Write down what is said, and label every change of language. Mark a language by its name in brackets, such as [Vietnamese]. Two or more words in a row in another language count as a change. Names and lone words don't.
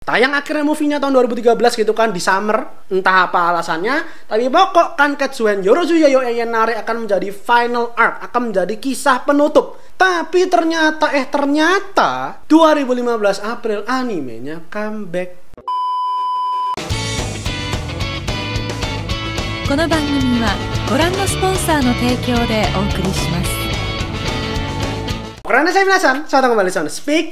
[Indonesian] Tayang akhirnya movie-nya tahun 2013 gitu kan, di summer, entah apa alasannya, tapi pokok Kanketsuhen Yorozuya yo Eienare akan menjadi final arc, akan menjadi kisah penutup. Tapi ternyata 2015 April animenya comeback. [Japanese] この番組はご覧のスポンサーの提供でお送りします。 [Indonesian] Karena saya penasaran, saya kembali Sound Speak.